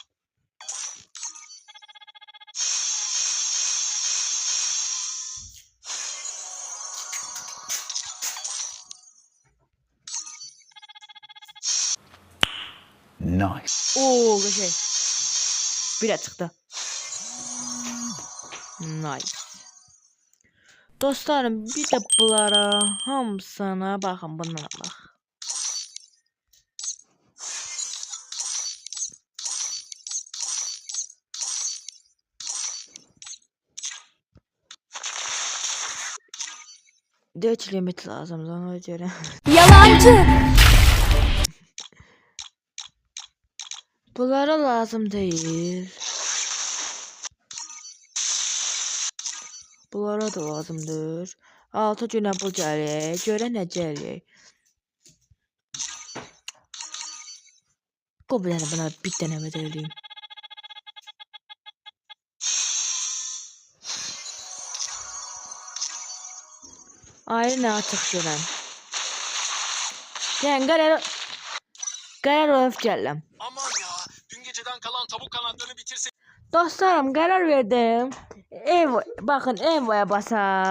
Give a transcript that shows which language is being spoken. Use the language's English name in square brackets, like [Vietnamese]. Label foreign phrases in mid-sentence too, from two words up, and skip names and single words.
[English] Nice. [Azerbaijani] Oo, şey. Bir də çıxdı. Nice. Dostlarım, bir də bunlara hamısına baxın, bundan alaq. [Turkish] Dört limit lazım ona göre. Yalancı. Bunlara lazım değil. [Azerbaijani] Bunlara da lazımdır. 6 günə bu gəlir. Görə nə gəlir? Qoy bir dənə buna bir dənə eləyim. Ayrı nə açıq görəm. Yəni qərar olub gələm. [Turkish] aman ya, dün geceden kalan tavuk kanatlarını bitirsek. [Azerbaijani] Dostlarım, qərar verdim. Baxın, Evo'ya basaq.